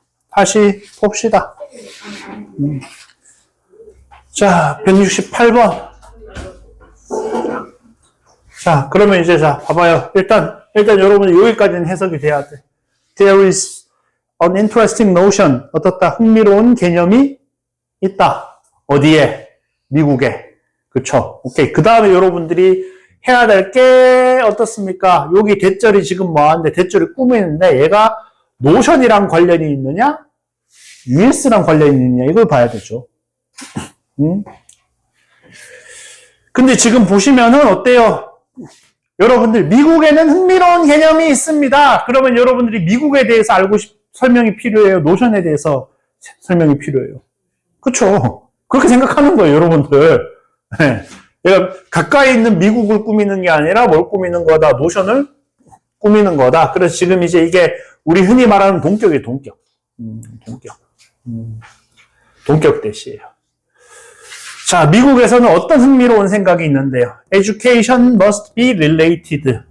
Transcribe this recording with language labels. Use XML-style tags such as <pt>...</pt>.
<ko>다시 봅시다. 자, 168번. 자, 그러면 이제 봐봐요. 일단 여러분 여기까지는 해석이 돼야 돼.</ko> <en>There is an interesting notion.</en> <ko>어떻다? 흥미로운 개념이 있다. 어디에? 미국에. 그쵸? 오케이. 그 다음에 여러분들이 해야 될 게 어떻습니까? 여기 대절이 지금 뭐하는데 대절이 꾸미는데 얘가 노션이랑 관련이 있느냐? US랑 관련이 있느냐? 이걸 봐야 되죠. 근데 지금 보시면은 어때요? 여러분들 미국에는 흥미로운 개념이 있습니다. 그러면 여러분들이 미국에 대해서 설명이 필요해요? 노션에 대해서 설명이 필요해요? 그쵸? 그렇게 생각하는 거예요, 여러분들. 네. 내가 가까이 있는 미국을 꾸미는 게 아니라 뭘 꾸미는 거다? 노션을 꾸미는 거다. 그래서 지금 이제 이게 우리 흔히 말하는 동격이에요, 동격. 동격 대시예요. 자, 미국에서는 어떤 흥미로운 생각이 있는데요.</ko> <en>Education must be related.</en>